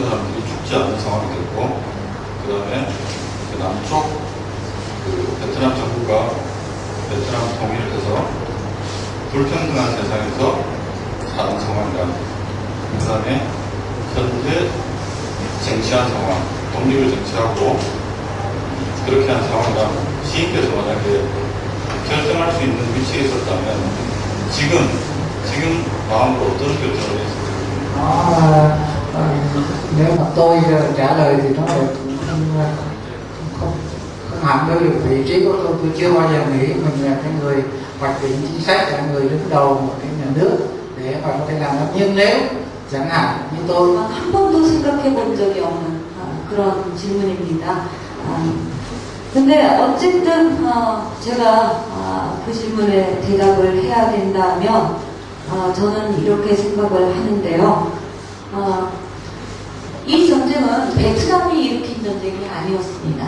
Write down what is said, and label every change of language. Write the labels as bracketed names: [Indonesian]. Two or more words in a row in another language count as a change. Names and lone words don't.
[Korean] 사람들이 죽지 않는 상황이 됐고, 그 다음에 그 남쪽 그 베트남 정부가 베트남 통일을 해서 불평등한 세상에서 사는 상황이라, 그 다음에 현재 쟁취한 상황, 독립을 쟁취하고 그렇게 한 상황이라, 시인께서 만약에 결정할 수 있는 위치에 있었다면 지금 마음으로 어떤 결정을 했을까요? [Vietnamese] Nếu mà tôi trả lời thì nó lại không hẳn với được vị trí của tôi chưa bao giờ nghĩ mình là cái người hoạch định chính sách, là người đứng đầu một cái nhà nước để mà có thể làm nó. Nhưng nếu chẳng hạn như tôi [Korean] 한 번도 생각해 본 적이 없는 그런 질문입니다. 근데 어쨌든 제가 그 질문에 대답을 해야 된다면 저는 이렇게 생각을 하는데요. 이 전쟁은 베트남이 일으킨 전쟁이 아니었습니다.